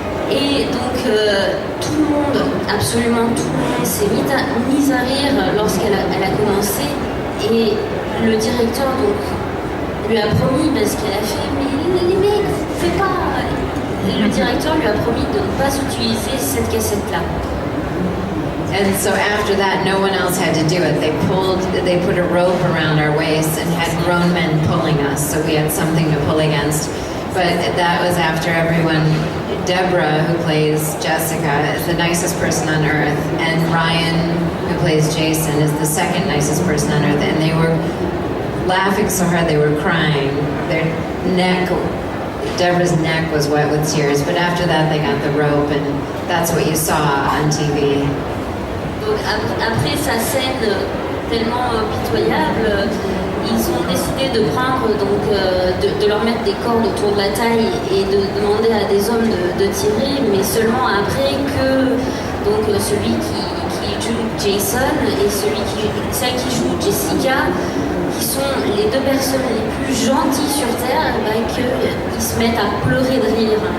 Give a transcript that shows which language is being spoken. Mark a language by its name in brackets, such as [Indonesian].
[French] Et donc tout le monde, absolument tout le monde s'est mis à rire lorsqu'elle a commencé et le directeur donc lui a promis parce qu'elle a fait mais les mecs fais pas et le directeur lui a promis de ne pas utiliser cette cassette là. [English] And so after that, no one else had to do it. They put a rope around our waists and had grown men pulling us, so we had something to pull against. But that was after everyone. Deborah, who plays Jessica, is the nicest person on earth, and Ryan, who plays Jason, is the second nicest person on earth. And they were laughing so hard they were crying. Their neck, Deborah's neck was wet with tears. But after that, they got the rope, and that's what you saw on TV. [French] Donc après sa scène tellement pitoyable, ils ont décidé de prendre donc de leur mettre des cordes autour de la taille et de demander à des hommes de tirer, mais seulement après que donc celui qui joue Jason et celle qui joue Jessica, qui sont les deux personnes les plus gentilles sur Terre, qu'ils se mettent à pleurer de rire.